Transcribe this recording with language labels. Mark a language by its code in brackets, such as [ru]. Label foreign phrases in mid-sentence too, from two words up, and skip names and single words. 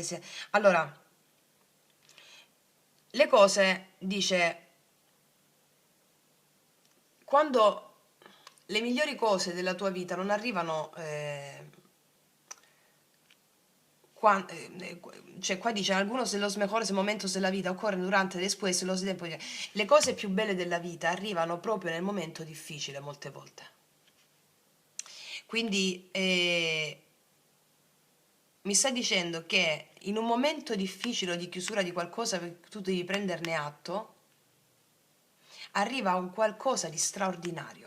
[it] Allora, le cose, dice, quando le migliori cose della tua vita non arrivano, cioè qua dice, [es] algunos de los mejores momentos [it] della vita occorrono durante, [es] después, los tiempos. [it] Le cose più belle della vita arrivano proprio nel momento difficile molte volte. Quindi mi sta dicendo che in un momento difficile o di chiusura di qualcosa, tu devi prenderne atto, arriva un qualcosa di straordinario.